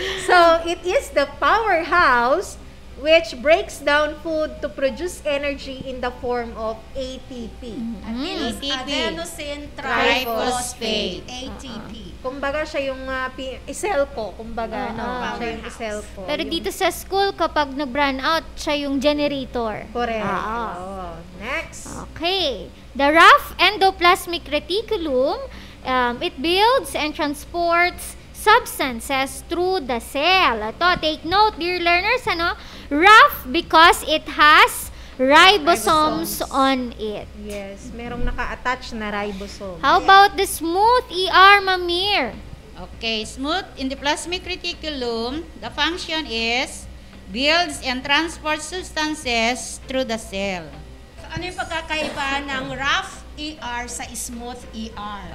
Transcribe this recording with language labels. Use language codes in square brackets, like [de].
[en] So, it is the powerhouse which breaks down food to produce energy in the form of ATP. It is ATP. adenosine Triphosphate. ATP. [tl] Kumbaga siya yung iselco. Kumbaga, siya yung iselco. Pero dito sa school, kapag nag-run out, siya yung generator. [en] Correct. [tl] Oo. Oo. Next. Okay. [en] The rough endoplasmic reticulum, it builds and transports substances through the cell. [tl] Ito, [en] take note, dear learners, rough because it has ribosomes on it. [tl] Yes, merong naka-attach na ribosome. [en] How about the smooth ER, Mamir? Okay, smooth endoplasmic reticulum, the function is builds and transports substances through the cell. [tl] So, ano yung pagkakaiba ng rough ER sa smooth ER?